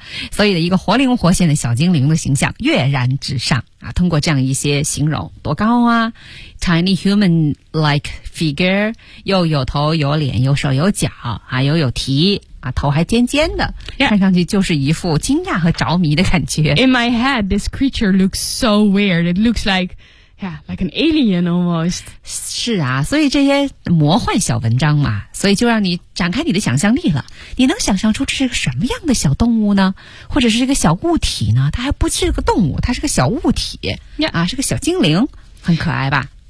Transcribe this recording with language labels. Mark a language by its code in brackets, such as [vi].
[zh] 所以一个活灵活现的小精灵的形象跃然纸上啊。通过这样一些形容，多高啊 ， [en] tiny human-like figure， [zh] 又有头有脸，有手有脚啊，又有蹄。啊，头还尖尖的、 [en] yeah. [zh] 看上去就是一副惊讶和着迷的感觉。 [en] In my head, this creature looks so weird. It looks like, yeah, like an alien almost. [zh] 是啊，所以这些魔幻小文章嘛，所以就让你展开你的想象力了。你能想象出这是个什么样的小动物呢？或者是一个小物体呢？它还不是个动物，它是个小物体、 [en] yeah. [zh] 啊，是个小精灵，很可爱吧